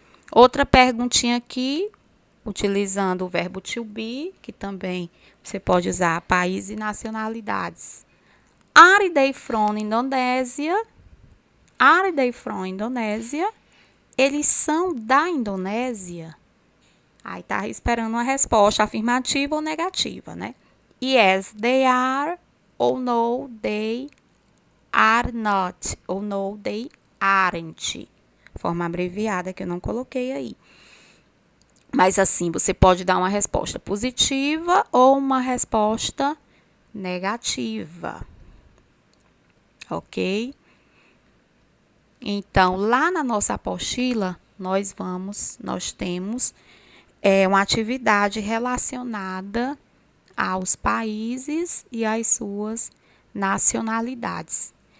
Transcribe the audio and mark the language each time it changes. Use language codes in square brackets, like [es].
[pt] Outra perguntinha aqui, utilizando o verbo to be, que também você pode usar países e nacionalidades. [en] Are they from Indonésia? Are they from Indonésia? [pt] Eles são da Indonésia? Aí tá esperando uma resposta afirmativa ou negativa, né? [en] Yes, they are, [pt] ou [en] no, they are not, [pt] ou [en] no, they aren't. [pt] Forma abreviada que eu não coloquei aí. Mas assim, você pode dar uma resposta positiva ou uma resposta negativa. Ok? Então, lá na nossa apostila, nós temos uma atividade relacionada aos países e às suas nacionalidades.